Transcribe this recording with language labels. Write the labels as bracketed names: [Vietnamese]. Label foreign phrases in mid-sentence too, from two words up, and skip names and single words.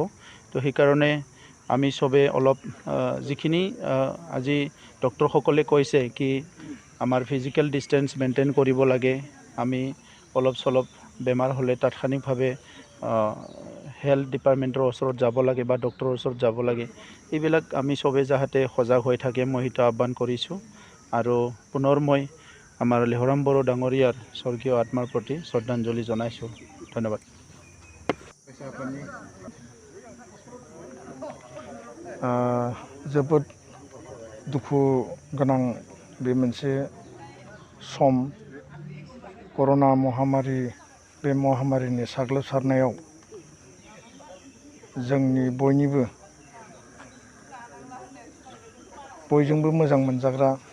[Assamese] তো সেইকাৰণে আমি চবে অলপ যিখিনি আজি ডক্টৰসকলে কৈছে কি আমাৰ [English] physical distance maintain [Assamese] কৰিব লাগে, আমি অলপ চলপ বেমাৰ হ'লে তাৎক্ষণিকভাৱে [English] health department [Assamese] ওচৰত যাব লাগে বা ডক্টৰৰ ওচৰত যাব লাগে। এইবিলাক আমি চবে যাতে সজাগ হৈ থাকে, মই সেইটো আহ্বান কৰিছোঁ। আৰু পুনৰ মই আমাৰ লেহৰাম বড়ো ডাঙৰীয়াৰ স্বৰ্গীয় আত্মাৰ প্ৰতি শ্ৰদ্ধাঞ্জলি জনাইছোঁ। ধন্যবাদ। [Bodo] जोबोद दुखु गोनां बे मोनसे सम, कर'ना महामारी, बे महामारिनि साग्लोबसारनायाव जोंनि बयजोंबो मोजां मोनजाग्रा